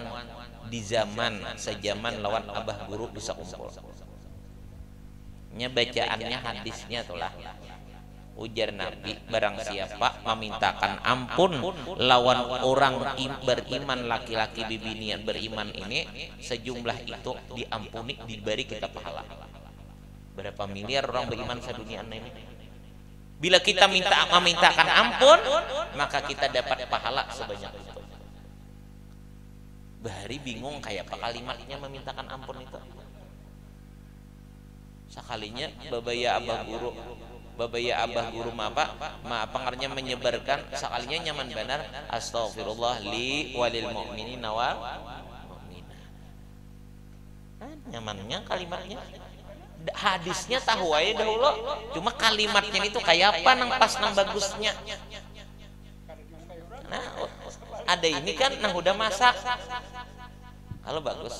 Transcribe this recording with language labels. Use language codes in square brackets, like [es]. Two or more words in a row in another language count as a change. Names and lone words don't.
[bjn] di zaman sejaman lawan abah guru bisa kumpul nya bacaannya hadisnya itulah ujar Nabi barang siapa memintakan ampun lawan orang beriman laki-laki bibinian beriman ini sejumlah itu diampuni diberi kita pahala berapa miliar orang beriman sedunia ini bila kita memintakan ampun maka kita dapat pahala sebanyak itu bahari bingung kayak apa kalimatnya memintakan ampun itu Sakalinya babaya abah guru pengarnya menyebarkan sakalinya nyaman benar [ar] أستغفر الله لي وللمؤمنين والمؤمنات. [bjn] Nyamannya kalimatnya, hadisnya tahu aja dahulu, cuma kalimatnya itu kayak apa nang pas nang bagusnya. Nah ada ini kan nang udah masak kalau bagus.